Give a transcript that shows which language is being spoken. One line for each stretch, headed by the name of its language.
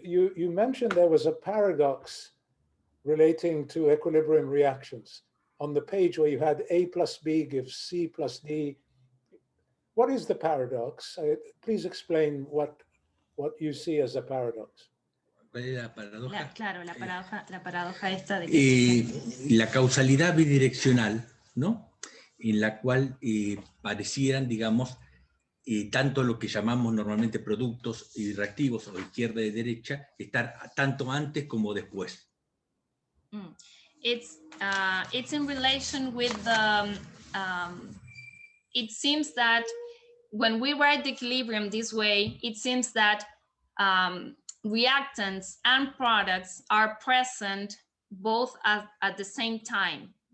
English: You mentioned there was a paradox relating to equilibrium reactions on the page where you had A plus B gives C plus D. What is the paradox? Please explain what you see as a paradox.
Spanish: La paradoja. Claro, la paradoja esta de que la causalidad bidireccional, ¿no? En la cual parecieran, digamos, tanto lo que llamamos normalmente productos reactivos o izquierda y derecha, estar tanto antes como después.
English: It's in relation with the, it seems that when we write the equilibrium this way, it seems that reactants and products are present both at the same time.